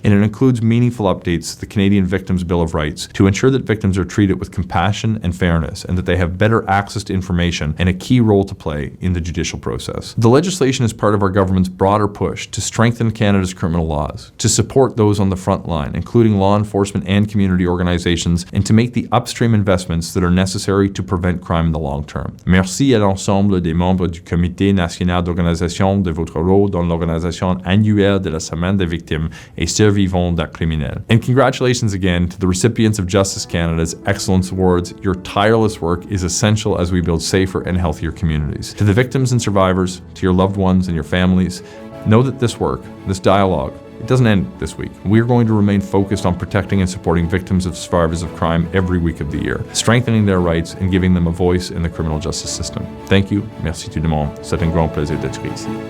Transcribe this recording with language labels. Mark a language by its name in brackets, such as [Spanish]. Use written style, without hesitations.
[English] And it includes meaningful updates to the Canadian Victims' Bill of Rights to ensure that victims are treated with compassion and fairness, and that they have better access to information and a key role to play in the judicial process. The legislation is part of our government's broader push to strengthen Canada's criminal laws, to support those on the front line, including law enforcement and community organizations, and to make the upstream investments that are necessary to prevent crime in the long term. [French] Merci à l'ensemble des membres du Comité national d'organisation de votre rôle dans l'organisation annuelle de la Semaine des victimes et survivants d'actes criminels. [English] And congratulations again to the recipients of Justice Canada's Excellence Awards. Your tireless work is essential as we build safer and healthier communities. To the victims and survivors, to your loved ones and your families, know that this work, this dialogue, it doesn't end this week. We're going to remain focused on protecting and supporting victims and survivors of crime every week of the year, strengthening their rights and giving them a voice in the criminal justice system. Thank you. [French] Merci tout le monde. C'est un grand plaisir d'être ici.